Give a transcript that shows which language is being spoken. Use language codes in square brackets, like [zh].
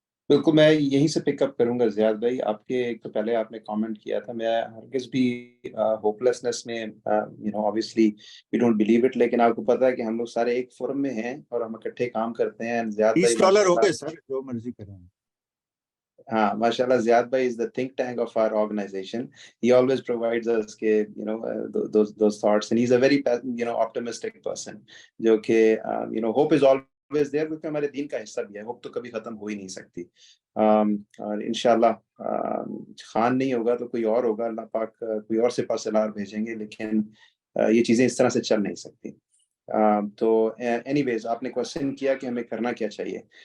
[ur] بالکل، میں یہیں سے پک اپ کروں گا زیاد بھائی. آپ کے ایک تو پہلے آپ نے کامنٹ کیا تھا، میں ہرگز بھی ہوپلیسنس میں [en] obviously we don't believe it، [ur] لیکن آپ کو پتا ہے کہ ہم لوگ سارے ایک فورم میں ہیں اور ہم اکٹھے کام کرتے ہیں. زیاد بھائی $20 ہو گئے سر، جو مرضی کریں. ہاں ماشاء اللہ، [en] زیاد بھائی is the think tank of our organization. He always provides us those thoughts, and he's a very optimistic person. [ur] جو کہ [en] hope is always there، [ur] کیونکہ ہمارے دین کا حصہ بھی ہے. ہوپ تو کبھی ختم ہو ہی نہیں سکتی. اور انشاءاللہ خان نہیں ہوگا تو کوئی اور ہوگا، اللہ پاک کوئی اور سپہ سالار بھیجیں گے، لیکن یہ چیزیں اس طرح سے چل نہیں سکتی. تو اینی ویز آپ نے کوشچن کیا کہ ہمیں کرنا کیا چاہیے.